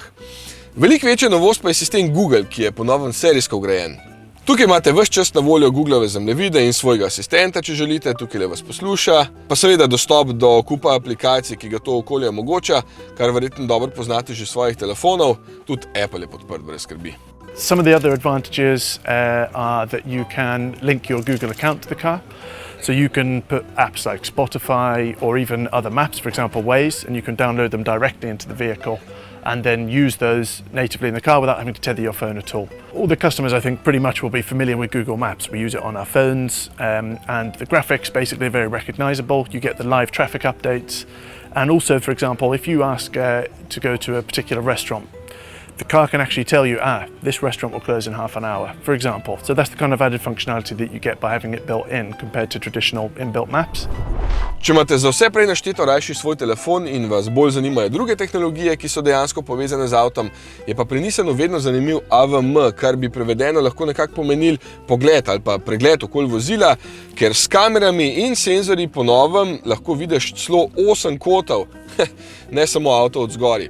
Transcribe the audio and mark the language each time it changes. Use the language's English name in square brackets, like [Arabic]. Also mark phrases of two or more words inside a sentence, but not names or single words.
[Slovenian] Veliko večja novost pa je sistem Google, ki je po novem serijsko vgrajen. Tukaj imate ves čas na voljo Googlove zemljevide in svojega asistenta, če želite, tukaj vas posluša, pa seveda dostop do kupa aplikacij, ki ga to okolje omogoča, kar verjetno dobro poznate že svojih telefonov, tudi Apple je podprt brez skrbi. [English] Some of the other advantages are that you can link your Google account to the car. So you can put apps like Spotify or even other maps, for example Waze, and you can download them directly into the vehicle and then use those natively in the car without having to tether your phone at all. All the customers, I think, pretty much will be familiar with Google Maps. We use it on our phones, and the graphics basically are very recognizable. You get the live traffic updates, and also, for example, if you ask to go to a particular restaurant, the car can actually tell you, this restaurant will close in half an hour, for example. So that's the kind of added functionality that you get by having it built in compared to traditional inbuilt maps. [Slovenian] Če imate za vse prej našteto rajši svoj telefon in vas bolj zanimajo druge tehnologije, ki so dejansko povezane z avtom, je pa pri Nissanu vedno zanimiv AVM, kar bi prevedeno lahko nekako pomenil pogled ali pa pregled okoli vozila, ker s kamerami in senzorji po novem lahko vidiš celo 8 kotov, ne samo avto od zgori.